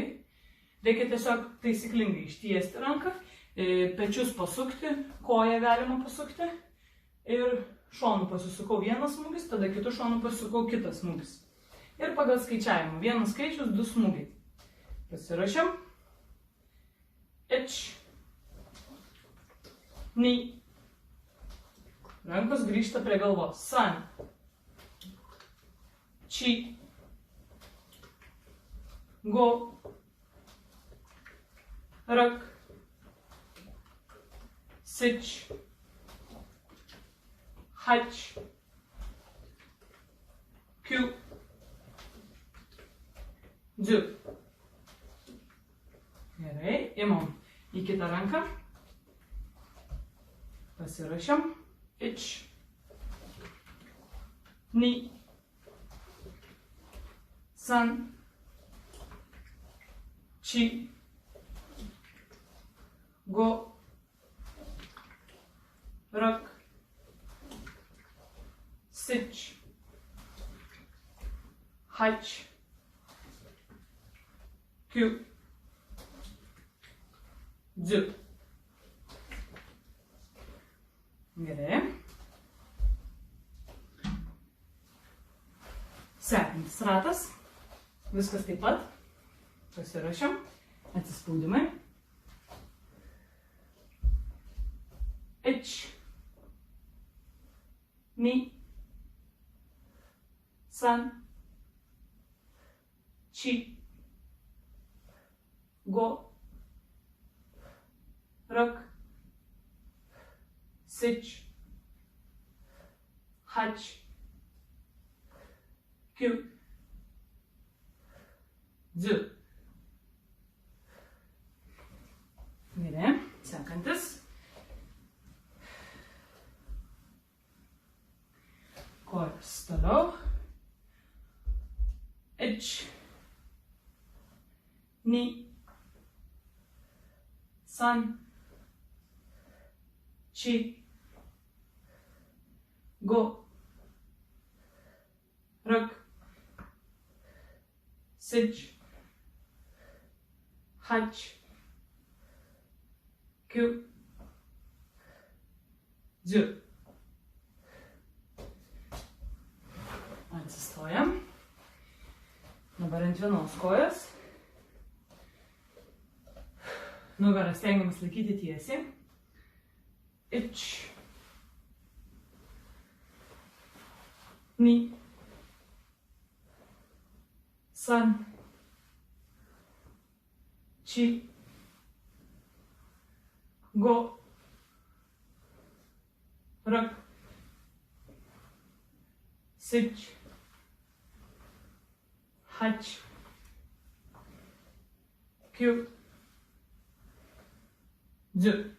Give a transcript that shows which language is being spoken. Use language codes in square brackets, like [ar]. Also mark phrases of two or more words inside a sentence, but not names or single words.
[lt] Reikia tiesiog taisyklingai ištiesti ranką, pečius pasukti, koją galima pasukti ir šonu pasisukau vienas smūgis, tada kitų šonu pasisukau kitas smūgis. Ir pagal skaičiavimą. Vienas skaičius, du smūgiai. Pasirašiam. Ich. [ja] Ni. [lt] Rankos grįžta prie galvos. [ja] San. Chi. Go. Rak. Sich. Hach. Kyu. Dzu. [lt] Gerai, imam į kitą ranką. Pasirašiam. Ich. [ja] Ni. San. Chi. Go. Rak. Sich. Hach. Kyu. Dzu. [lt] Gerai. Sekantis ratas. Viskas taip pat. Pasirašiam. Atsispaudimai. Ich. [ja] Ni. San. Chi. Go. Rak. Sich. Hach. Kyu. Dzu. [lt] Gerai, sekantis. Kojas toliau. [ja] Ich. Ni. San. Chi. Go. Rak. Sich. Hach. Kyu. Dzu. [lt] Atsistojam. Dabar ant vienos kojos. Nugarą stengiamės laikyti tiesiai. [ja] Ich. Ni. San. Chi. Go. Rak. Sich. Hach. Kyu. Dzu.